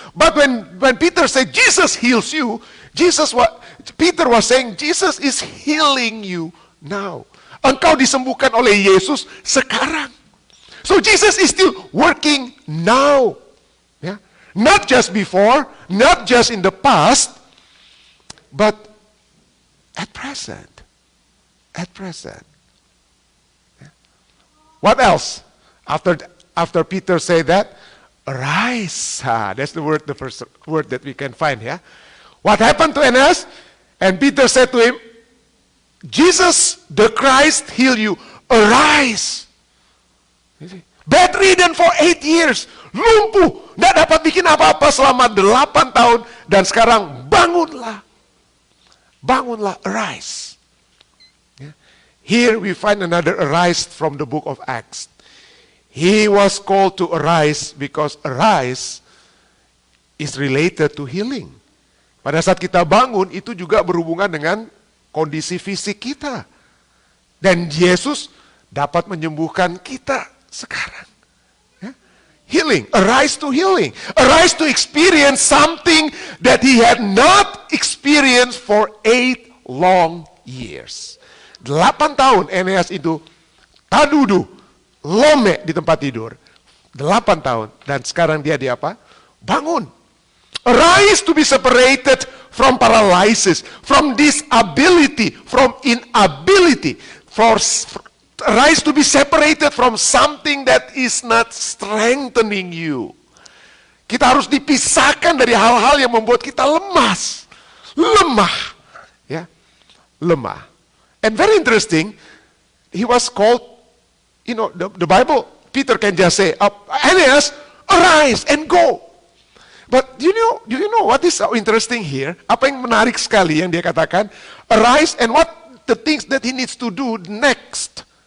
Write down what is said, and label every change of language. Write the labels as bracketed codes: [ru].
[en] But when Peter said, Jesus heals you, Peter was saying, Jesus is healing you now. [id] Engkau disembuhkan oleh Yesus sekarang. [en] So Jesus is still working now. Yeah? Not just before, not just in the past, but at present. At present. Yeah? What else? After Peter said that, arise. That's the first word that we can find here. What happened to Aeneas? And Peter said to him, Jesus the Christ heal you. Arise. Bedridden for 8 years. [id] Lumpuh. Tidak dapat bikin apa-apa selama 8 tahun. Dan sekarang bangunlah. Bangunlah. [en] Arise. Here we find another arise from the book of Acts. He was called to arise because arise is related to healing. [id] Pada saat kita bangun itu juga berhubungan dengan kondisi fisik kita. Dan Yesus dapat menyembuhkan kita sekarang. Ya? [en] Healing, arise to healing. Arise to experience something that he had not experienced for 8 long years. [id] 8 tahun Aeneas itu tadudu, lome di tempat tidur. 8 tahun. Dan sekarang dia di apa? Bangun. [en] Arise to be separated from paralysis, from disability, from inability. Arise to be separated from something that is not strengthening you. [id] Kita harus dipisahkan dari hal-hal yang membuat kita lemas. Lemah. Ya, lemah. [en] And very interesting, he was called, the Bible, Peter can just say, Aeneas, arise and go. But do you know what is so interesting here? [id] Apa yang menarik sekali yang dia katakan? [en] Arise, and what the things that he needs to do next?